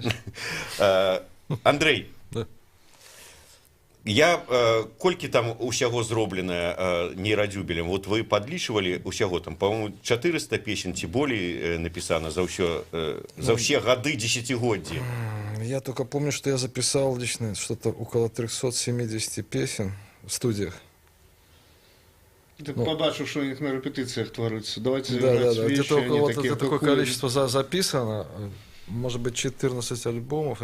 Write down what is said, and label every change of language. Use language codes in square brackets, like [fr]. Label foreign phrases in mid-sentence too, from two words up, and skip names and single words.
[ru] Андрей, Да. [be] я колькі там усяго зроблена нейрадзюбелем, вот вы падлічвалі усяго там, по-моему, 400 песен ці болей напісана за ўсе гады десятигоддзі. [ru] Я только помню, что я записал лично что-то около 370 песен в студиях. Ты побачил, что у них на репетициях творится. Давайте Да, играть да. вещи, Где-то они около такие, такое какую- количество записано. Может быть, 14 альбомов.